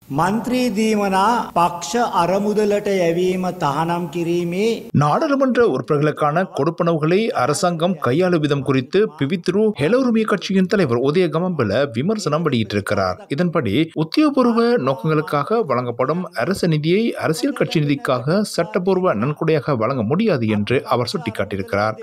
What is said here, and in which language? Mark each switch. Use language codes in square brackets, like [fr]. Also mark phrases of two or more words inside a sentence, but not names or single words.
[si] මන්ත්‍රී දීමනා පක්ෂ අරමුදලට යැවීම තහනම් කිරීමේ [ta] நாடாளுமன்ற உறுப்பினர்களுக்கான கொடுப்பனவுகளை அரசாங்கம் கையாளும் விதம் குறித்து பிவித்ரு ஹெலோருமி கட்சியின் தலைவர் உதய கமம்பல விமர்சனம் வெளியிட்டிருக்கிறார். இதன்படி உத்தியோகபூர்வ நோக்கங்களுக்காக வழங்கப்படும் அரசு நிதியை அரசியல் கட்சி நிதிக்காக சட்டப்பூர்வ நன்கொடையாக வழங்க முடியாது என்று அவர் சுட்டிக்காட்டியிருக்கிறார்.